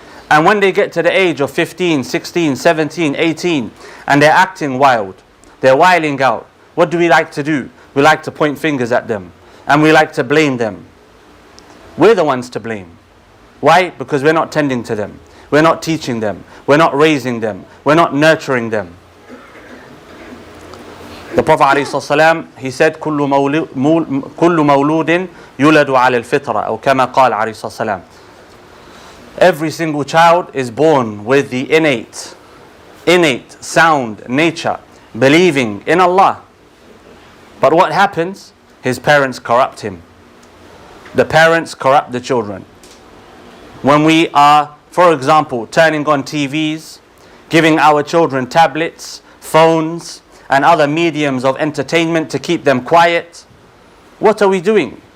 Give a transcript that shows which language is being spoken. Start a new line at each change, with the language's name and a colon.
English: And when they get to the age of 15, 16, 17, 18, and they're acting wild, they're wilding out, what do we like to do? We like to point fingers at them, and we like to blame them. We're the ones to blame. Why? Because we're not tending to them. We're not teaching them. We're not raising them. We're not nurturing them. The Prophet ﷺ, he said,
Arabic: كل مولود يولد على الفطرة أو كما قال عليه الصلاة والسلام.
English: Every single child is born with the innate, sound nature, believing in Allah. But what happens? His parents corrupt him. The parents corrupt the children. When we are, for example, turning on TVs, giving our children tablets, phones, and other mediums of entertainment to keep them quiet, what are we doing?